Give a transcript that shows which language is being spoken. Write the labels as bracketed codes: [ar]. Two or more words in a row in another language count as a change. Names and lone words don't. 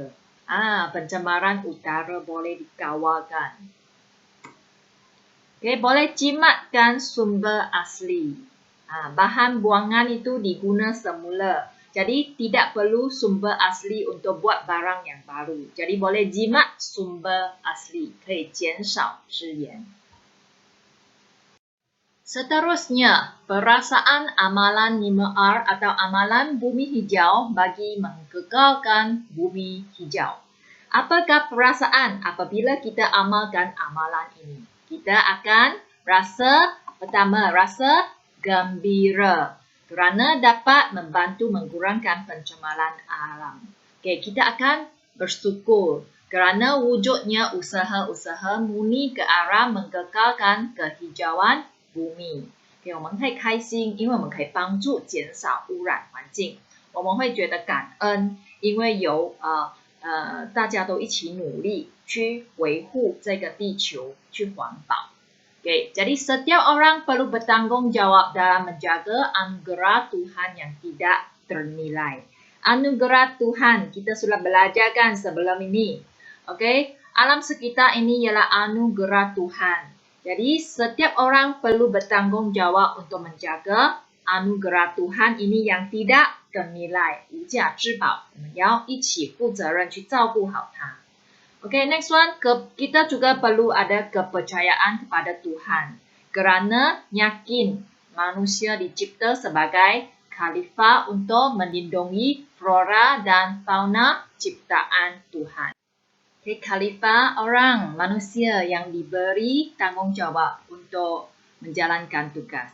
[ms] Pencemaran udara boleh dikawalkan. Okay, boleh jimatkan sumber asli. Bahan buangan itu diguna semula. Jadi tidak perlu sumber asli untuk buat barang yang baru. Jadi boleh jimat sumber asli. [zh] 可以减少资源。 [ms] Seterusnya, perasaan amalan 5R atau amalan bumi hijau bagi mengekalkan bumi hijau. Apakah perasaan apabila kita amalkan amalan ini? Kita akan pertama, rasa gembira kerana dapat membantu mengurangkan pencemaran alam. Okay, kita akan bersyukur kerana wujudnya usaha-usaha murni ke arah mengekalkan kehijauan [zh] 不密，给我们会开心，因为我们可以帮助减少污染环境。我们会觉得感恩，因为有大家都一起努力去维护这个地球，去环保。 [ms] Okay, jadi setiap orang perlu bertanggung jawab dalam menjaga anugerah Tuhan yang tidak ternilai. Anugerah Tuhan kita sudah belajarkan sebelum ini. Okay, alam sekitar ini ialah anugerah Tuhan. Jadi setiap orang perlu bertanggung jawab untuk menjaga anugerah Tuhan ini yang tidak ternilai, [zh] 无价之宝，我们要一起负责任去照顾好它。Okay, [en] next one, [ms] kita juga perlu ada kepercayaan kepada Tuhan kerana yakin manusia dicipta sebagai khalifah untuk melindungi flora dan fauna ciptaan Tuhan. Khalifah orang manusia yang diberi tanggungjawab untuk menjalankan tugas.